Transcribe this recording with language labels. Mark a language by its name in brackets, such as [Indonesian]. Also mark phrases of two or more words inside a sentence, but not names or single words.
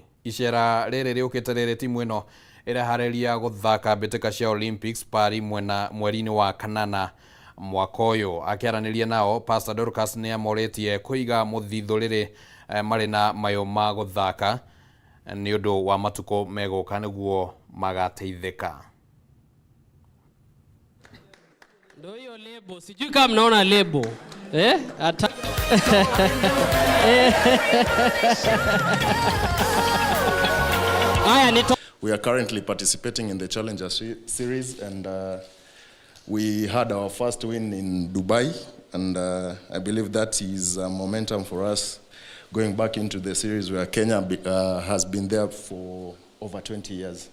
[Kikuyu] Icera riri riukite riri timu ino irahareria guthaka mbitika cia Olympics Paris mweri-ini wa kanana mwaka uyu. Akiaraniria nao Pastor Dorcas ni amoretie kuiga muthitho riri mari na mayo ma guthaka ni undu wa matuko megoka niguo magateithika. [Swahili] Ndio hiyo lebo, sijui kama mnaona lebo. [English] We are currently participating in the Challenger series, and we had our first win in Dubai, and I believe that is a momentum for us going back into the series where Kenya has been there for over 20 years.